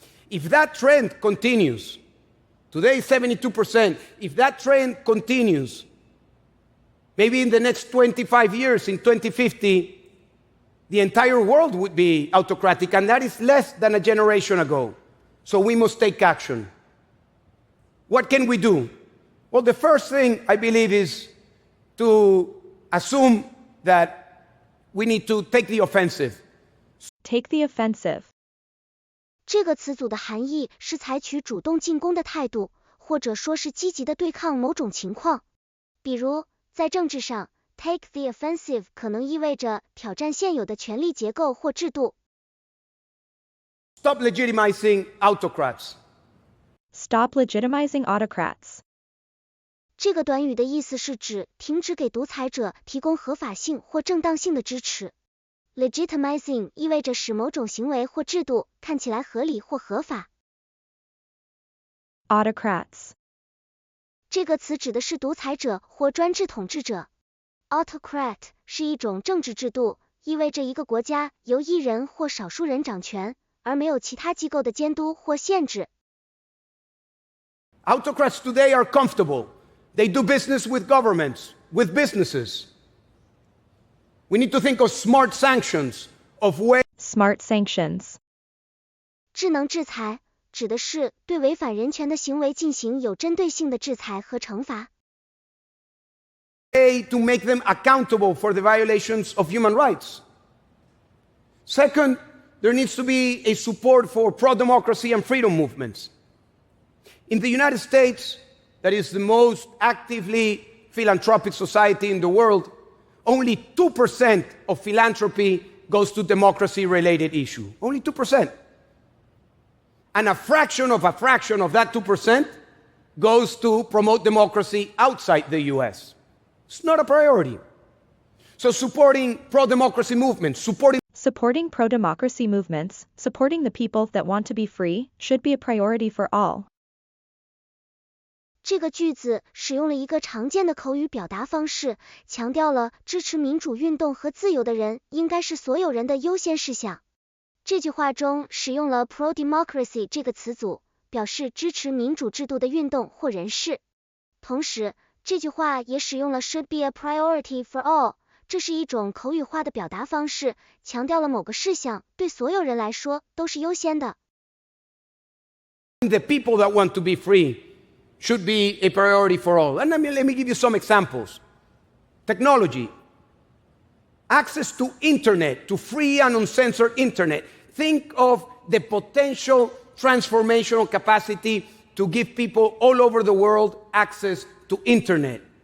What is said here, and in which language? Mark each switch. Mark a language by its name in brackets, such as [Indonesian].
[English] If that trend continues, today 72%, if that trend continues, maybe in the next 25 years, in 2050, the entire world would be autocratic, and that is less than a generation ago. So we must take action. What can we do? Well, the first thing, I believe, is to assume that we need to take the offensive. Take the offensive. [Chinese] 这个词组的含义是采取主动进攻的态度，或者说是积极的对抗某种情况。比如，在政治上 ， [English] take the offensive [Chinese] 可能意味着挑战现有的权力结构或制度。 [English] Stop legitimizing autocrats. Stop legitimizing autocrats. [Chinese] 这个短语的意思是指停止给独裁者提供合法性或正当性的支持。 Legitimizing 意味着使某种行为或制度看起来合理或合法。 [English] Autocrats. [Chinese] 这个词指的是独裁者或专制统治者。Autocrat 是一种政治制度，意味着一个国家由一人或少数人掌权，而没有其他机构的监督或限制。 [English] Autocrats today are comfortable. They do business with governments, with businesses. We need to think of smart sanctions, of ways Smart sanctions. [Chinese] 智能制裁指的是对违反人权的行为进行有针对性的制裁和惩罚。 [English] to make them accountable for the violations of human rights. Second, there needs to be a support for pro-democracy and freedom movements. In the United States, that is the most actively philanthropic society in the world, only 2% of philanthropy goes to democracy-related issues. Only 2%. And a fraction of that 2% goes to promote democracy outside the US. It's not a priority. So supporting pro-democracy movements, Supporting pro-democracy movements, supporting the people that want to be free, should be a priority for all. [Chinese] 这个句子使用了一个常见的口语表达方式，强调了支持民主运动和自由的人应该是所有人的优先事项。这句话中使用了 pro-democracy 这个词组，表示支持民主制度的运动或人士。同时，这句话也使用了 [English] should be a priority for all， [Chinese] 这是一种口语化的表达方式，强调了某个事项对所有人来说都是优先的。 [English] The people that want to be free should be a priority for all. And let me give you some examples. Technology. Access to internet, to free and uncensored internet. Think of the potential transformational capacity to give people all over the world access to internet.